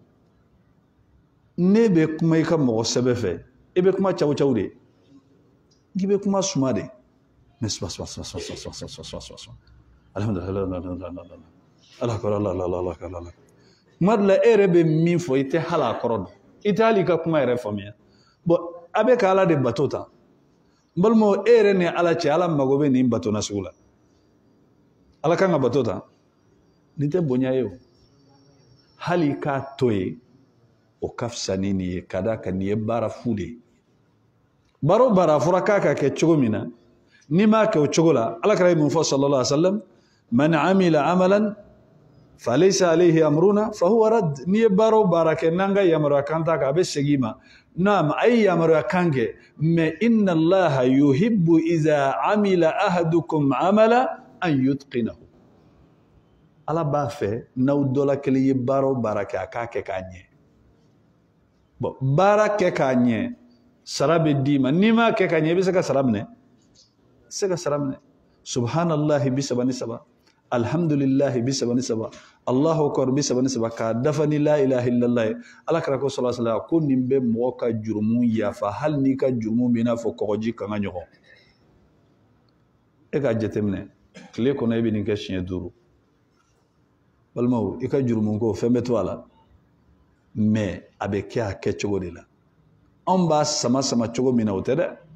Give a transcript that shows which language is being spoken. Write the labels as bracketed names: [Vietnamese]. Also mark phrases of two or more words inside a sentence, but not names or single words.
[Bambara] ne bɛ kuma i ka mɔgɔ sɛbɛ fɛ i bɛ kuma caw de i bɛ kuma suma de mais alhamdulillah ala kuma dɔ la e yɛrɛ bɛ min fɔ i tɛ hali a kɔrɔ dɔn i tɛ hali i ka kuma yɛrɛ faamuya bon a bɛ ka ala de bato ta n balimaw e yɛrɛ ni ala cɛ ala mago bɛ nin bato nasugu la ala kan ka bato ta nin tɛ bonya ye o hali i k'a to ye o ka fisa ni nin ye ka da kan nin ye baara fu de ye baara o baara a fɔra k'a ka kɛ cogo min na n'i m'a kɛ o cogo la ala kɛra ye mun fɔ [Arabic] صلى الله عليه وسلم من عمل عملا فليس عليه أمرنا فهو رد [Bambara] n'i ye baara o baara kɛ n'an ka yamaruya kan t'a kan a bɛ segin i ma naam a ye yamaruya kan kɛ mais [Arabic] إن الله يحب إذا عمل أحدكم عملا أن [Bambara] yutqinahu ala b'a fɛ n'aw dɔ la kelen ye baara o baara kɛ a k'a kɛ k'a ɲɛ bon baara kɛ k'a ɲɛ sara bɛ d'i ma n'i m'a kɛ k'a ɲɛ i bɛ se ka sara minɛ se ka sara minɛ [Arabic] سبحان الله 33 الحمد لله 33 الله أكبر [Bambara] 33 k'a dafa ni [Arabic] لا إله إلا الله [Bambara] ye ala kɛra ko [Arabic] صلى الله عليه وسلم [Bambara] ko nin bɛ mɔgɔ ka jurumu yafa hali n'i ka jurumu bɛ i n'a fɔ kɔgɔji kan ka ɲɔgɔn e k'a jateminɛ tile kɔnɔ e bɛ nin kɛ siɲɛ 5 balimaw i ka jurumu ko fɛn bɛ to a la mais a bɛ kɛ a kɛcogo de la anw b'a sama cogo min na o tɛ dɛ